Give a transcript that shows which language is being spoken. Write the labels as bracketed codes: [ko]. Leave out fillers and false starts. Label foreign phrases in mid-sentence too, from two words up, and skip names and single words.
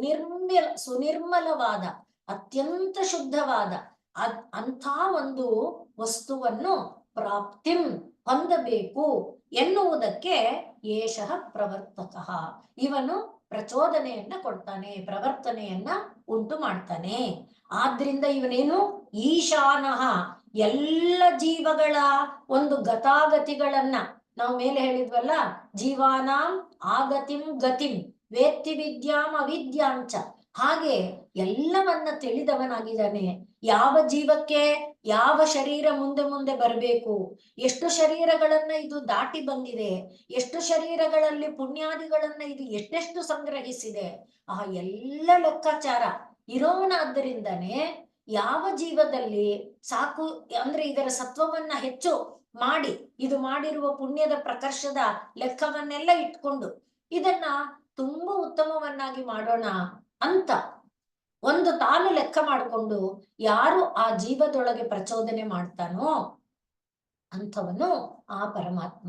[kn] ಸುನಿರ್ಮಲವಾದ, ಅತ್ಯಂತ ಶುದ್ಧವಾದ ಅಂಥ ಒಂದು ವಸ್ತುವನ್ನು ಪ್ರಾಪ್ತಿಂ ಹೊಂದಬೇಕು ಎನ್ನುವುದಕ್ಕೆ [sa] ಏಷಃ ಪ್ರವರ್ತಕಃ, [kn] ಇವನು ಪ್ರಚೋದನೆಯನ್ನ ಕೊಡ್ತಾನೆ, ಪ್ರವರ್ತನೆಯನ್ನ ಉಂಟು ಮಾಡ್ತಾನೆ. ಆದ್ರಿಂದ ಇವನೇನು? ಈಶಾನಃ, ಎಲ್ಲ ಜೀವಗಳ ಒಂದು ಗತಾಗತಿಗಳನ್ನ ನಾವು ಮೇಲೆ ಹೇಳಿದ್ವಲ್ಲ, [sa] ಜೀವಾನಾಂ ಆಗತಿಂ ಗತಿಂ ವೇತ್ತಿ ವಿದ್ಯಾಂ ಅವಿದ್ಯಾಂಚ, [kn] ಹಾಗೆ ಎಲ್ಲವನ್ನ ತಿಳಿದವನಾಗಿದ್ದಾನೆ. ಯಾವ ಜೀವಕ್ಕೆ ಯಾವ ಶರೀರ ಮುಂದೆ ಮುಂದೆ ಬರಬೇಕು, ಎಷ್ಟು ಶರೀರಗಳನ್ನ ಇದು ದಾಟಿ ಬಂದಿದೆ, ಎಷ್ಟು ಶರೀರಗಳಲ್ಲಿ ಪುಣ್ಯಾದಿಗಳನ್ನ ಇದು ಎಷ್ಟೆಷ್ಟು ಸಂಗ್ರಹಿಸಿದೆ, ಆ ಎಲ್ಲ ಲೆಕ್ಕಾಚಾರ ಇರೋನಾದ್ದರಿಂದನೇ ಯಾವ ಜೀವದಲ್ಲಿ ಸಾಕು ಅಂದ್ರೆ ಇದರ ಸತ್ವವನ್ನ ಹೆಚ್ಚು ಮಾಡಿ, ಇದು ಮಾಡಿರುವ ಪುಣ್ಯದ ಪ್ರಕರ್ಷದ ಲೆಕ್ಕವನ್ನೆಲ್ಲ ಇಟ್ಕೊಂಡು ಇದನ್ನ ತುಂಬಾ ಉತ್ತಮವನ್ನಾಗಿ ಮಾಡೋಣ ಅಂತ ಒಂದು ತಾನು ಲೆಕ್ಕ ಮಾಡಿಕೊಂಡು ಯಾರು ಆ ಜೀವದೊಳಗೆ ಪ್ರಚೋದನೆ ಮಾಡ್ತಾನೋ ಅಂಥವನು ಆ ಪರಮಾತ್ಮ.